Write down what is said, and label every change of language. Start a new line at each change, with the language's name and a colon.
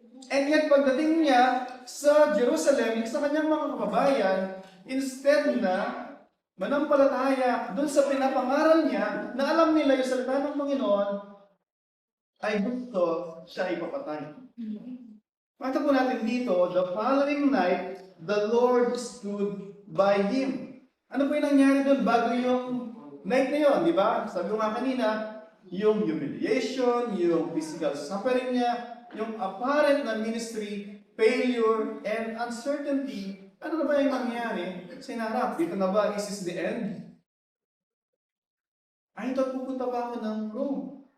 Filipino: And yet, pagdating niya sa Jerusalem, sa kanyang mga kababayan, instead na manampalataya doon sa pinapangaral niya, na alam nila yung salita ng Panginoon, ay gusto siya ipapatay. Makita po natin dito,
English: the following night, the Lord stood by him.
Filipino: Ano po yung nangyari doon bago yung night na yun, di ba? Sabi ko nga kanina, yung humiliation, yung
English: physical suffering
Filipino: niya, yung apparent na
English: ministry, failure, and uncertainty.
Filipino: Ano na ba yung nangyari sa hinarap? Dito na ba,
English: is this the end? I thought
Filipino: pupunta pa ako ng Rome.